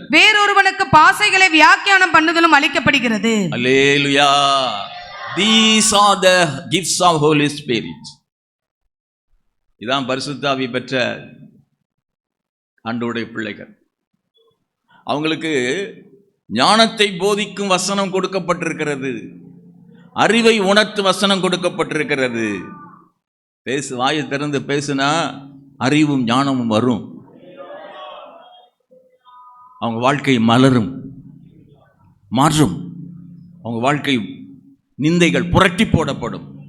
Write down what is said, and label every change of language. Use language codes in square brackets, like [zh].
[ta] வேறொருவனுக்கு பாஷைகளை வியாக்கியானம் பண்ணுதலும் அளிக்கப்படுகிறது. அல்லேலூயா. [en] These are the gifts of Holy Spirit. [ta] இதான் பரிசுத்த ஆவி பெற்ற ஆண்டவருடைய பிள்ளைகள். அவங்களுக்கு ஞானத்தை போதிக்கும் வசனம் கொடுக்கப்பட்டிருக்கிறது, அறிவை உணர்த்தும் வசனம் கொடுக்கப்பட்டிருக்கிறது. வாயை திறந்து பேசுனா அறிவும் ஞானமும் வரும், அவங்க வாழ்க்கை மலரும், மாறும், அவங்க வாழ்க்கை நிந்தைகள் புரட்டி போடப்படும்.